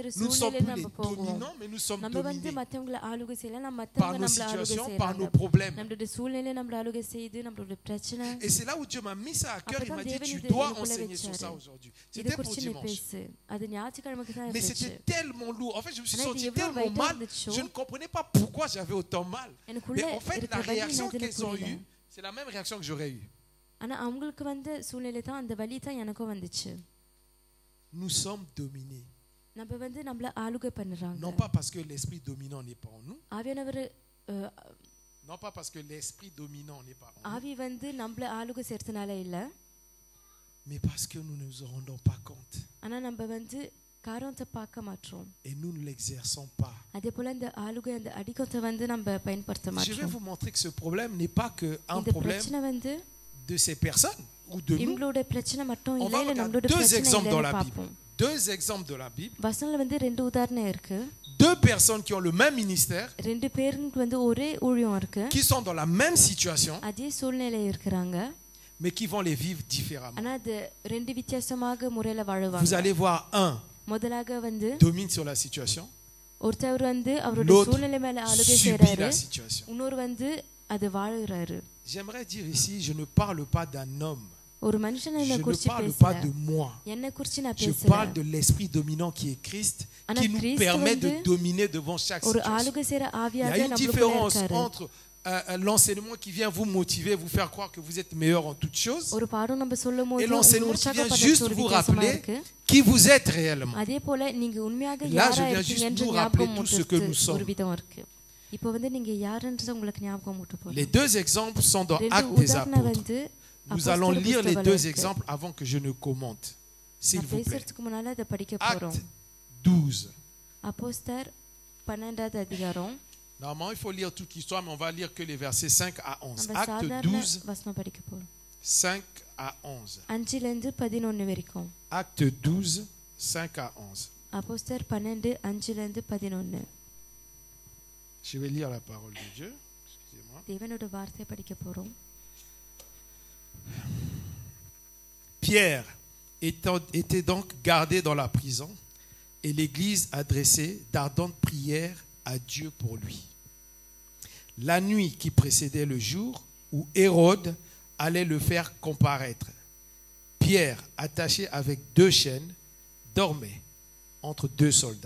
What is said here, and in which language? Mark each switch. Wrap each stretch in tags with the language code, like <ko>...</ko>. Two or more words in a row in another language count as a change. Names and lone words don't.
<fr>Nous ne sommes</fr> <ta>சூழ்நிலை</ta> <fr>plus les</fr> <ta>நம்ம போவோம்</ta> <fr>dominants, mais nous sommes</fr> <ta>நம்ம வந்து</ta> <fr>dominés</fr> <ta>மத்தவங்கள ஆளுகை செய்யல நம்ம</ta> <fr>par</fr> <ta>மத்தவங்க</ta> <fr>nos</fr> <ta>நம்மள ஆளுகை</ta> <fr>situations, par</fr> <ta>செய்யறாங்க</ta> <fr>nos problèmes.</fr> <ta>நம்மளோட சூழ்நிலை நம்மள ஆளுகை செய்து நம்மளோட பிரச்சனை</ta> <fr>Et c'est là où Dieu m'a mis ça à cœur. Il m'a dit,</fr> <ta>Apatan</ta> <fr>tu</fr> <ta>Devan</ta> <fr>dois</fr> <ta>idu</ta> <fr>enseigner sur</fr> <ta>vechcharu.</ta> <fr>ça aujourd'hui.</fr> <ta>இத</ta> <fr>C'était pour</fr> <ta>குறிச்சு நீ</ta> <fr>dimanche.</fr> <ta>பேசு அது ஞாயிற்றுக்கிழமைக்கு தான்</ta> <fr>Mais</fr> <ta>இருந்துச்சு</ta> <fr>c'était tellement lourd. En fait, je me suis</fr> <ta>ஆனா இது</ta> <fr>senti</fr> <ta>எவ்வளவு</ta> <fr>tellement</fr> <ta>weight-ஆ</ta> <fr>mal.</fr> <ta>இருந்துச்சோ.</ta> <fr>Je ne comprenais pas pourquoi j'avais autant mal.</fr> <ta>எனக்குள்ள</ta> <fr>Mais en fait, la</fr> <ta>இருக்கிற வலி</ta> <fr>réaction</fr> <ta>என்னதுன்னு</ta> <fr>qu'ils ont</fr> <ta>புரியல</ta> <fr>eue, c'est la même réaction que j'aurais eue.</fr> <ta>ஆனா அவங்களுக்கு வந்த சூழ்நிலை தான் அந்த வலி தான் எனக்கும் வந்துச்சு</ta> <fr>Nous sommes dominés.</fr> <ta>நம்ம வந்து நம்மள ஆளுகை பண்றாங்க</ta> <fr>Non pas parce que l'esprit dominant n'est pas en nous.</fr> <ta>ஆவியானவர்</ta> <fr>Non pas parce que l'esprit dominant n'est pas en nous.</fr> <ta>ஆவி வந்து நம்மள ஆளுகை செய்யறதுனால இல்ல</ta> <fr>Mais parce que nous ne nous en rendons pas compte.</fr> <ta>ஆனா நம்ம வந்து காரணத்தை பார்க்க மாட்டோம்</ta> <fr>Et nous ne l'exerçons pas.</fr> <ta>அதே போல இந்த ஆளுகை அந்த அடிக்கத்தை வந்து நம்ம பயன்படுத்த</ta> <fr>Je vais</fr> <ta>மாட்டோம்</ta> <fr>vous montrer que ce problème n'est pas qu'un</fr> <ta>இந்த</ta> <fr>problème</fr> <ta>பிரச்சனை வந்து</ta> <fr>de ces personnes ou de nous.</fr> <ta>இவங்களோட பிரச்சனை மட்டும்</ta> <fr>On</fr> <ta>இல்ல</ta> <fr>va</fr> <ta>இல்ல</ta> <fr>regarder</fr> <ta>நம்மளோட</ta> <fr>deux</fr> <ta>பிரச்சனை</ta> <fr>exemples dans</fr> <ta>இல்லைன்னு</ta> <fr>la Bible.</fr> <ta>பார்ப்போம்</ta> <fr>Deux exemples de la Bible.</fr> <ta>வசனத்துல வந்து ரெண்டு உதாரணம் இருக்கு</ta> <fr>Deux personnes qui ont le même ministère,</fr> <ta>ரெண்டு பேருக்கு வந்து ஒரே ஊழியம் இருக்கு</ta> <fr>qui sont dans la même situation,</fr> <ta>அதே சூழ்நிலை இருக்கிறாங்க</ta> <fr>mais qui vont les vivre différemment.</fr> <ta>ஆனா அது ரெண்டு வித்தியாசமாக முறையில</ta> <fr>Vous</fr> <ta>வாழுவாங்க</ta> <fr>allez voir un</fr> <ta>முதலாக வந்து</ta> <fr>domine sur la situation,</fr> <ta>ஒருத்தவர் வந்து அவரோட</ta> <fr>l'autre</fr> <ta>சூழ்நிலை மேல ஆளுகை</ta> <fr>subit</fr> <ta>செய்யறாரு</ta> <fr>la situation.</fr> <ta>இன்னொரு வந்து அது வாழுறாரு</ta> <fr>J'aimerais dire ici, je ne parle pas d'un homme.</fr> <ta>ஒரு மனுஷனை</ta> <fr>Je ne</fr> <ta>குறிச்சு</ta> <fr>parle pas</fr> <ta>பேசல</ta> <fr>de moi.</fr> <ta>என்ன குறிச்சு நான்</ta> <fr>Je</fr> <ta>பேசல</ta> <fr>parle de l'esprit dominant qui est Christ,</fr> <ta>ஆனா</ta> <fr>qui nous</fr> <ta>கிறிஸ்து</ta> <fr>permet de</fr> <ta>வந்து</ta> <fr>dominer devant chaque</fr> <ta>ஒரு</ta> <fr>situation.</fr> <ta>ஆளுகை செய்யற</ta> <fr>Il y</fr> <ta>ஆவியாக</ta> <fr>a une</fr> <ta>நம்மளுக்குள்ள</ta> <fr>différence</fr> <ta>இருக்காரு</ta> <fr>entre l'enseignement qui vient vous motiver, vous faire croire que vous êtes meilleur en toutes choses,</fr> <ta>ஒரு பாடம் நம்ம சொல்லும்</ta> <fr>et</fr> <ta>போது</ta> <fr>l'enseignement qui vient</fr> <ta>உற்சாகப்படுத்துற</ta> <fr>juste</fr> <ta>ஒரு</ta> <fr>vous</fr> <ta>வித்தியாசமா</ta> <fr>rappeler</fr> <ta>இருக்கு</ta> <fr>qui vous êtes réellement.</fr> <ta>அதே போல நீங்க உண்மையாக</ta> <fr>Là, je</fr> <ta>யாரா</ta> <fr>viens</fr> <ta>இருக்கீங்க</ta> <fr>juste</fr> <ta>என்று</ta> <fr>vous rappeler</fr> <ta>ஞாபகம்</ta> <fr>tout ce que nous</fr> <ta>மூட்டுறது</ta> <fr>sommes.</fr> <ta>ஒரு விதம் இருக்கு இப்போ வந்து நீங்க யாருன்றது உங்களுக்கு ஞாபகம் மூட்ட போறோம்</ta> <fr>Les deux exemples sont dans</fr> <ta>ரெண்டு</ta> <fr>Actes des</fr> <ta>உதாரணம்</ta> <fr>Apôtres.</fr> <ta>வந்து</ta> <fr>Nous allons</fr> <ta>அப்போஸ்தலர்</ta> <fr>lire les</fr> <ta>புஸ்தகத்துல</ta> <fr>deux</fr> <ta>இருக்கு.</ta> <fr>exemples avant que je ne commente. S'il</fr> <ta>நான்</ta> <fr>vous plaît.</fr> <ta>பேசுறதுக்கு முன்னால அதை படிக்க போறோம்</ta> <fr>Acte 12.</fr> <ta>அப்போஸ்தலர் 12வது அதிகாரம்</ta> <fr>Normalement, il faut lire toute l'histoire, mais on va lire que les versets 5 à 11.</fr> <ta>நம்ம</ta> <fr>Acte</fr> <ta>சாதாரண</ta> <fr>12,</fr> <ta>வசனம் படிக்க போறோம்</ta> <fr>5 à 11.</fr> <ta>5ல இருந்து 11 வரைக்கும்</ta> <fr>Acte 12, 5 à 11.</fr> <ta>அப்போஸ்தலர் 12 5ல இருந்து 11</ta> <fr>Je vais lire la parole de Dieu. Excusez-moi.</fr> <ta>தேவனோட வார்த்தை படிக்க போறோம்</ta> <fr>Pierre était donc gardé dans la prison et l'Église adressait d'ardentes prières à Dieu pour lui. La nuit qui précédait le jour où Hérode allait le faire comparaître, Pierre, attaché avec 2 chaînes, dormait entre 2 soldats.</fr>